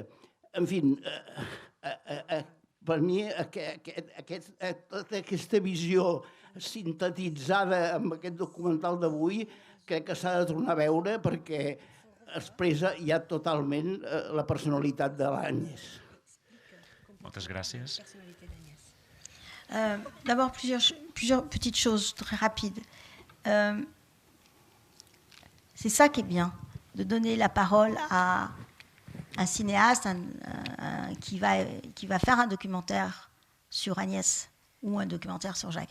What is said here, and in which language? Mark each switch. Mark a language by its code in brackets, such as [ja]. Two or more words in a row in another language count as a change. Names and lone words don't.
[ca] En fi, per mi aquesta visió sintetitzada amb aquest documental d'avui crec que s'ha de tornar a veure perquè expressa ja totalment la personalitat de l'Agnès. Moltes gràcies. [fr] D'abord, plusieurs petites choses très rapides. C'est ça qui est bien, de donner la parole à un cinéaste qui va faire un documentaire sur Agnès ou un documentaire sur Jacques.